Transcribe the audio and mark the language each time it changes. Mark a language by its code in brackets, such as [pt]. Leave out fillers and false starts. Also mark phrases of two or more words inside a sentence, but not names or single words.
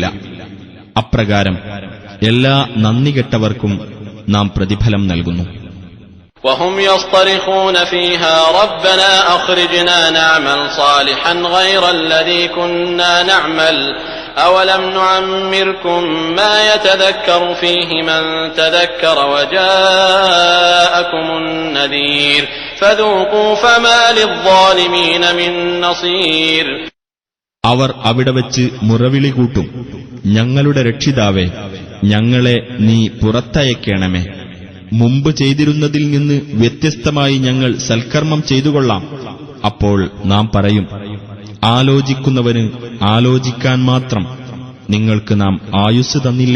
[ml] അപ്രകാരം എല്ലാ നന്ദികെട്ടവർക്കും നാം പ്രതിഫലം നൽകുന്നു. [ar] وهم يصطرخون فيها ربنا أخرجنا نعمل صالحا غير الذي كنا نعمل أولم نعمركم ما يتذكر فيه من تذكر وجاءكم النذير فذوقوا فما للظالمين من نصير. [ml] അവർ അവിടെ വച്ച് മുറവിളി കൂട്ടും, ഞങ്ങളുടെ രക്ഷിതാവേ, ഞങ്ങളെ നീ പുറത്തയക്കണമേ. മുമ്പ് ചെയ്തിരുന്നതിൽ നിന്ന് വ്യത്യസ്തമായി ഞങ്ങൾ സൽക്കർമ്മം ചെയ്തുകൊള്ളാം. അപ്പോൾ നാം പറയും, ആലോചിക്കുന്നവന് ആലോചിക്കാൻ മാത്രം നിങ്ങൾക്ക് നാം ആയുസ് തന്നില്ലേ?